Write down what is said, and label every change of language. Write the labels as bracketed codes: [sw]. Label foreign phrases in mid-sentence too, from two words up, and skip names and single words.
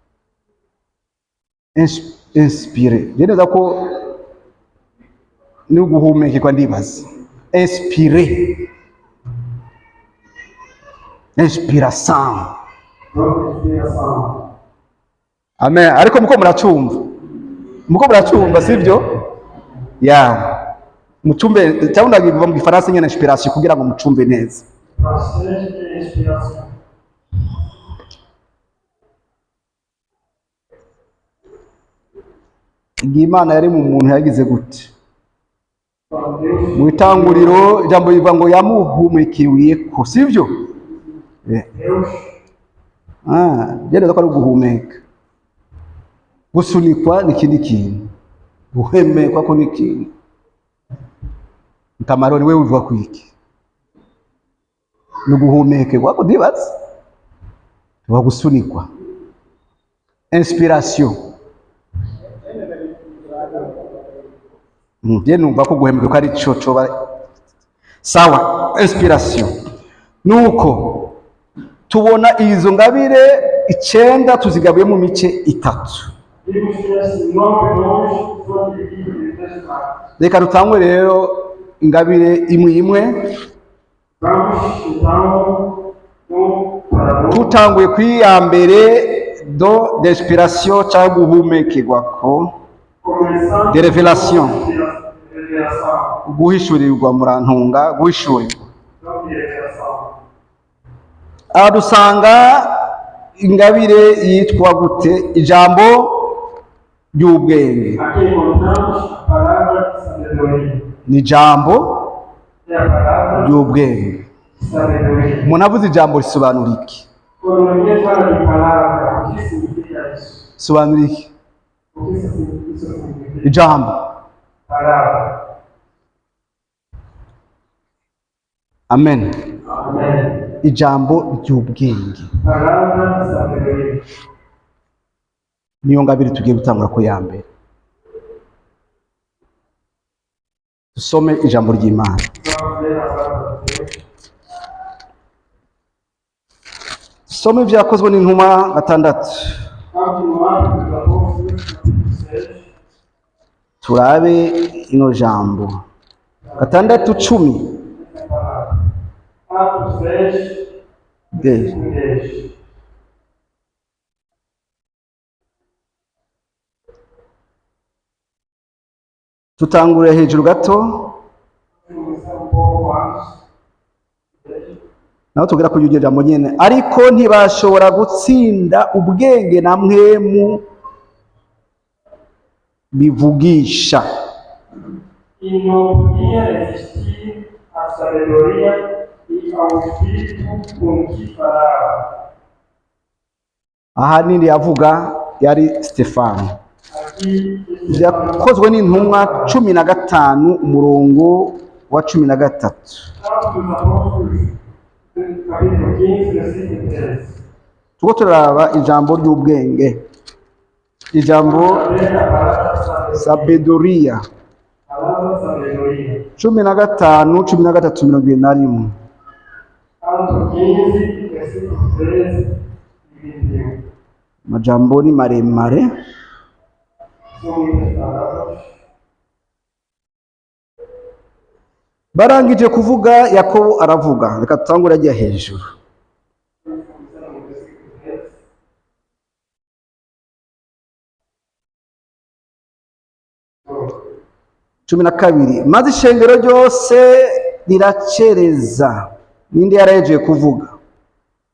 [rn] Inspire. Neza ko ni uguhumekirwa ndibaza. Inspire. Inspiration. [pt] Dom de inspiração. Amen. [rn] Ariko muko muracumva sivyo? Ya. Mucumbe cyangwa ndagiva mu gifaransa nyene inspiration kugira ngo mucumbe neza. [pt] Bastante de inspiração. [rn] Igihe Imana yari mu muntu yagize gute? [pt] Quando Deus [rn] Mu itanguriro ijambo rivuga ngo yamuhumekeweko sivyo? [pt] Deus [rn] Byareza ko ari uguhumeka. Gusunikwa ni ikindi kintu. Guhemekwa ko ni ikintu. Ntamaroni wewe uvuga kwiki? Ni uguhumekerwa ko ndibaza. Tuba gusunikwa. Inspiration. Je numva ko guhemeka ko ari cyo coba sawa. Inspiration. Nuko tubona izo ngabire 9 tuzigabuye mu mice 3. [pt] vimos que esses 9 dons foram divididos em 3 partes. [rn] Reka dutangwe rero ingabire imwe imwe, [pt] Vamos então para [rn] tutanguye kuri ya mbere [fr] do d'inspiration [rn] cyangwa guhumekerwako, [pt] começando [fr] de révélation, [pt] a revelação. [rn] guhishurirwa murantunga, guhishurirwa. [pt] Dom de revelação. [rn] Aha dusanga ingabire yitwa gute? Ijambo ry'ubwenge. [pt] Aqui encontramos a palavra de sabedoria. [rn] Ni ijambo [pt] É a palavra [rn] ry'ubwenge. [pt] de sabedoria. [rn] Umuntu avuze ijambo risobanura iki? [pt] Quando alguém fala de palavra, o que significa isso? [rn] Sobanura iki? [pt] O que isso significa? [rn] Ijambo. [pt] Palavra. [rn] Amen. [pt] Amém. [rn] Ijambo ry'ubwenge. [pt] Palavra de sabedoria. [rn] Niyo ngabire tugiye gutangura ko ya mbere. Dusome ijambo ry'Imana. [pt] Vamos ler a palavra de Deus. [rn] Dusome ibyakozwe n'intumwa 6. [pt] Continuando com os apóstolos, capítulo 6. [rn] Turabe ino jambo. 6:10. [pt] Atos 6, 10. 10. [rn] Tutangure hejuru gato, [pt] Começar um pouco antes. [rn] naho tugera ku iryo jambo nyene. Ariko ntibashobora gutsinda ubwenge na mwemu bivugisha. [pt] E não podia resistir à sabedoria e ao espírito com que falava. [rn] Aha nindi yavuga yari Stefano. [pt] Aqui, [rn] Yakozwe n'intumwa 15 umurongo wa 13. [pt] Atos dos Apóstolos, capítulo 15, versículo 13. [rn] Tuko turaraba ijambo ry'ubwenge, ijambo [pt] Saber a palavra sabedoria. sabedoria. Palavra sabedoria. 15, 13, 21. Atos 15, versículo 13 e 21. [rn] Majambo ni maremare. [pt] São muitas palavras. [rn] Barangije kuvuga Yakobo aravuga. Reka tutangure ajya hejuru. [pt] Vamos começar no versículo 13. [rn] 12. Maze ishengero ryose riracereza. Ninde yarahejeje kuvuga?